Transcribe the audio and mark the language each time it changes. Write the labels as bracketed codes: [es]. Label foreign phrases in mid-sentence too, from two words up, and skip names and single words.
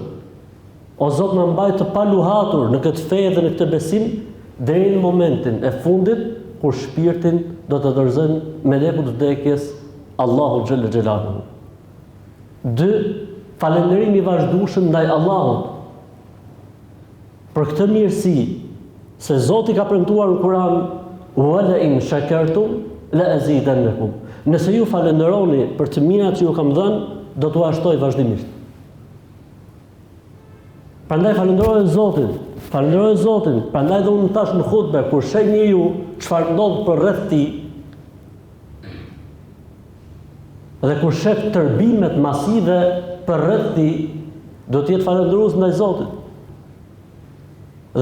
[sq] O Zot, na mbaj të paluhatur në këtë fe dhe në këtë besim deri në momentin e fundit kur shpirtin do të dorëzojmë me lekut vdekjes [ar] الله جل جلاله. [sq] 2. Falënderimi i vazhdueshëm ndaj Allahut për këtë mirësi se Zoti ka premtuar në Kur'an [ar] ولئن شكرتم لأزيدنكم. [sq] Nëse ju falënderoni për të mirat që ju kam dhënë, do t'u ashtoj vazhdimisht. Prandaj falenderoj Zotin, prandaj dhe unë tash në hutbe kur sheh njeriu çfarë ndodh për rreth tij dhe kur sheh tërbimet masive për rreth tij, do të jetë falëndërues ndaj Zotit.